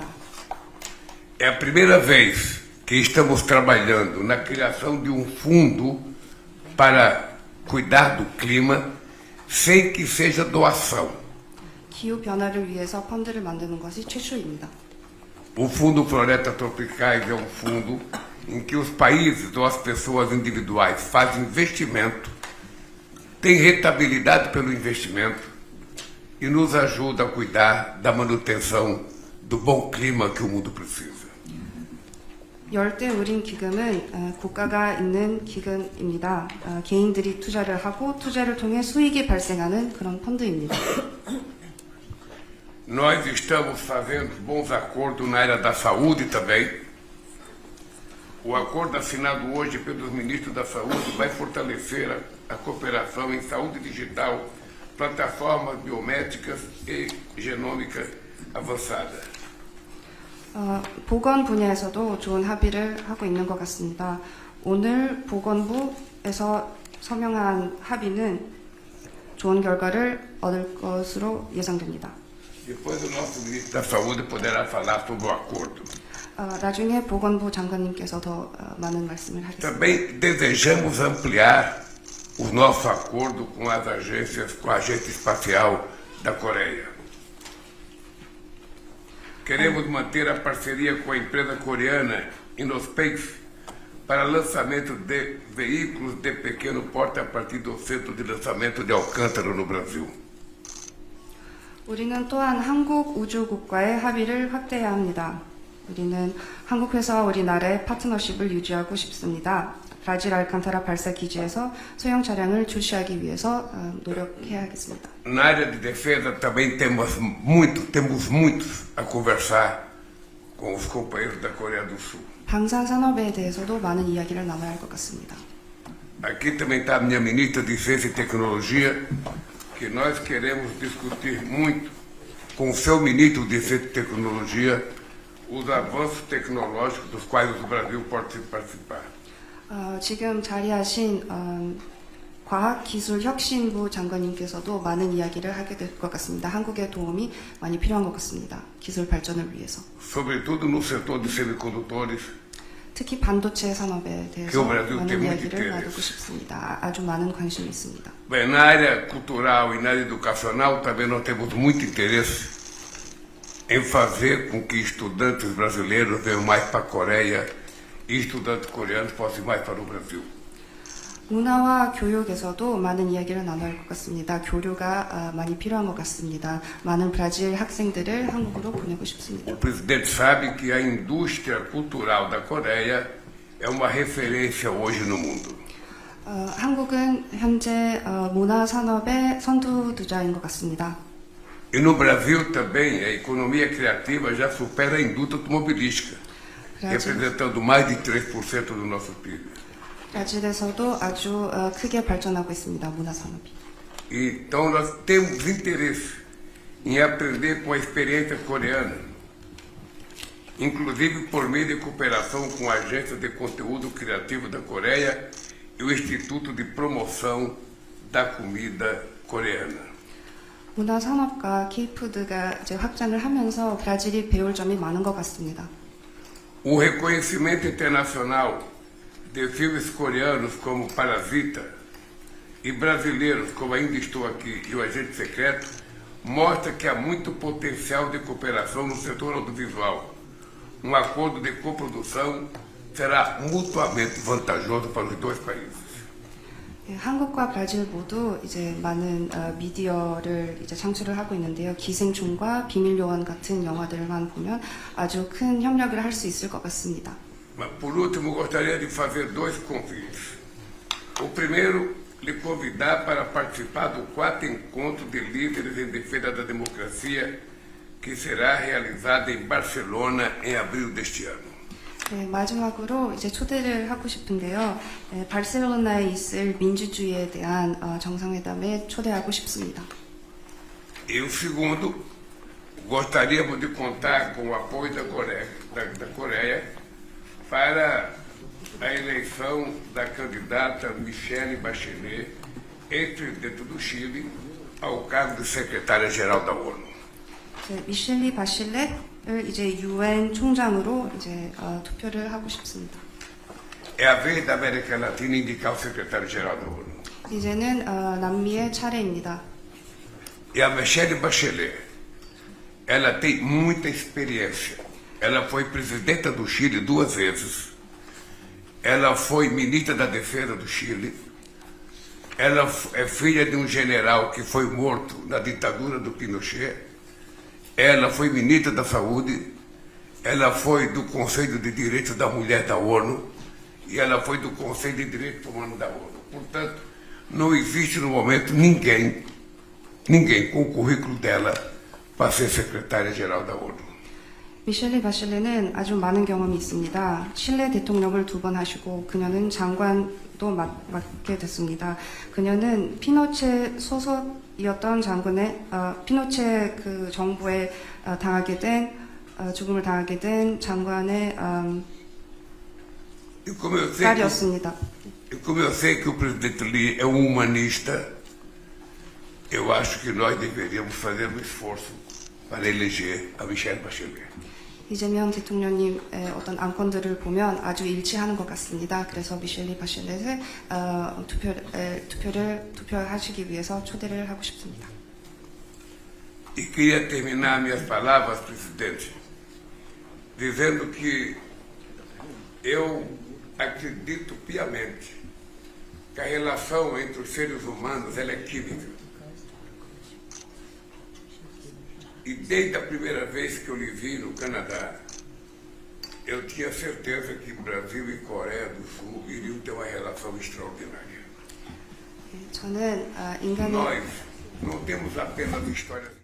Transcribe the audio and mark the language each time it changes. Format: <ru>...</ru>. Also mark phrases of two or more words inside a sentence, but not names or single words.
<pt>É a primeira vez que estamos trabalhando na criação de um fundo para cuidar do clima sem que seja doação.</pt> <ko>기후 변화를 위해서 펀드를 만드는 것이 최초입니다.</ko> <pt>O Fundo Florestas Tropicais é um fundo em que os países ou as pessoas individuais fazem investimento, têm rentabilidade pelo investimento e nos ajuda a cuidar da manutenção do bom clima que o mundo precisa.</pt> <ko>열대 우림 기금은 국가가 있는 기금입니다. 개인들이 투자를 하고 투자를 통해 수익이 발생하는 그런 펀드입니다.</ko> <pt>Nós estamos fazendo bons acordos na área da saúde também. O acordo assinado hoje pelos ministros da Saúde vai fortalecer a cooperação em saúde digital, plataformas biométricas e genômica avançada.</pt> <ko>보건 분야에서도 좋은 합의를 하고 있는 것 같습니다. 오늘 보건부에서 서명한 합의는 좋은 결과를 얻을 것으로 예상됩니다.</ko> <pt>Depois o nosso ministro da Saúde poderá falar sobre o acordo.</pt> <ko>나중에 보건부 장관님께서 더 많은 말씀을 하겠습니다.</ko> <pt>Também desejamos ampliar o nosso acordo com as agências, com a Agência Espacial da Coreia. Queremos manter a parceria com a empresa coreana Innospace para lançamento de veículos de pequeno porte a partir do centro de lançamento de Alcântara no Brasil.</pt> <ko>우리는 또한 한국우주국과의 합의를 확대해야 합니다. 우리는 한국 회사와 우리나라의 파트너십을 유지하고 싶습니다. 브라질 알칸타라 발사 기지에서 소형 차량을 출시하기 위해서 노력해야 하겠습니다.</ko> <pt>Na área de defesa também temos muito a conversar com os companheiros da Coreia do Sul.</pt> <ko>방산 산업에 대해서도 많은 이야기를 나눠야 할 것 같습니다.</ko> <pt>Aqui também está a minha ministra de Ciência e Tecnologia, que nós queremos discutir muito com o seu ministro de Ciência e Tecnologia os avanços tecnológicos dos quais o Brasil pode participar.</pt> <ko>지금 자리하신 과학기술혁신부 장관님께서도 많은 이야기를 하게 될 것 같습니다. 한국의 도움이 많이 필요한 것 같습니다. 기술 발전을 위해서.</ko> <pt>Sobretudo no setor de semicondutores,</pt> <ko>특히 반도체 산업에 대해서</ko> <pt>que o Brasil</pt> <ko>많은</ko> <pt>tem muito</pt> <ko>이야기를</ko> <pt>interesse.</pt> <ko>나누고 싶습니다. 아주 많은 관심이 있습니다.</ko> <pt>Bem, na área cultural e na área educacional também nós temos muito interesse em fazer com que estudantes brasileiros venham mais para a Coreia e estudantes coreanos possam ir mais para o Brasil.</pt> <ko>문화와 교육에서도 많은 이야기를 나눠야 할 것 같습니다. 교류가 많이 필요한 것 같습니다. 많은 브라질 학생들을 한국으로 보내고 싶습니다.</ko> <pt>O presidente sabe que a indústria cultural da Coreia é uma referência hoje no mundo.</pt> <ko>한국은 현재 문화 산업의 선두주자인 것 같습니다.</ko> <pt>E no Brasil também a economia criativa já supera a indústria automobilística, representando mais de 3% do nosso PIB.</pt> <ko>브라질에서도 아주 크게 발전하고 있습니다. 문화 산업이.</ko> <pt>Então nós temos interesse em aprender com a experiência coreana, inclusive por meio de cooperação com a Agência de Conteúdo Criativo da Coreia e o Instituto de Promoção da Comida Coreana.</pt> <ko>문화 산업과 K푸드가 이제 확장을 하면서 브라질이 배울 점이 많은 것 같습니다.</ko> <pt>O reconhecimento internacional de filmes coreanos como Parasita e brasileiros como Ainda Estou Aqui e O Agente Secreto mostra que há muito potencial de cooperação no setor audiovisual. Um acordo de coprodução será mutuamente vantajoso para os dois países.</pt> <ko>한국과 브라질 모두 이제 많은 미디어를 이제 창출을 하고 있는데요. 기생충과 비밀요원 같은 영화들만 보면 아주 큰 협력을 할 수 있을 것 같습니다.</ko> <pt>Mas, por último, gostaria de fazer dois convites. O primeiro, lhe convidar para participar do 4º Encontro de Líderes em Defesa da Democracia, que será realizado em Barcelona em abril deste ano.</pt> <ko>네, 마지막으로 이제 초대를 하고 싶은데요. 바르셀로나에 있을 민주주의에 대한 정상회담에 초대하고 싶습니다.</ko> <pt>E o segundo, gostaríamos de contar com o apoio da Coreia para a eleição da candidata Michelle Bachelet, ex-presidente do Chile, ao cargo de secretária-geral da ONU.</pt> <ko>이제 미셸리 바실렛을 이제 유엔 총장으로 이제 투표를 하고 싶습니다.</ko> <pt>É a vez da América Latina indicar o secretário-geral da ONU.</pt> <ko>이제는 남미의 차례입니다.</ko> <pt>E a Michelle Bachelet, ela tem muita experiência. Ela foi presidenta do Chile 2 vezes. Ela foi ministra da Defesa do Chile. Ela é filha de um general que foi morto na ditadura do Pinochet. Ela foi ministra da Saúde. Ela foi do Conselho de Direitos da Mulher da ONU. E ela foi do Conselho de Direitos Humanos da ONU. Portanto, não existe no momento ninguém com o currículo dela para ser secretária-geral da ONU.</pt> <ko>미셸리 바실렛은 아주 많은 경험이 있습니다. 칠레 대통령을 2번 하시고 그녀는 장관도 맡게 됐습니다. 그녀는 피노체 소속이었던 장군의 피노체 그 정부에 죽음을 당하게 된 장관의 딸이었습니다.</ko> <pt>E como eu sei que o presidente Lee é um humanista, eu acho que nós deveríamos fazer um esforço para eleger a Michelle Bachelet.</pt> <ko>이재명 대통령님의 어떤 안건들을 보면 아주 일치하는 것 같습니다. 그래서 미셸리 바실렛을 투표하시기 위해서 초대를 하고 싶습니다.</ko> <pt>E queria terminar minhas palavras, presidente, dizendo que eu acredito piamente que a relação entre os seres humanos ela é química. E desde a primeira vez que eu lhe vi no Canadá, eu tinha certeza que Brasil e Coreia do Sul iriam ter uma relação extraordinária.</pt> <ko>저는 인간의</ko> <pt>Nós não temos apenas histórias</pt>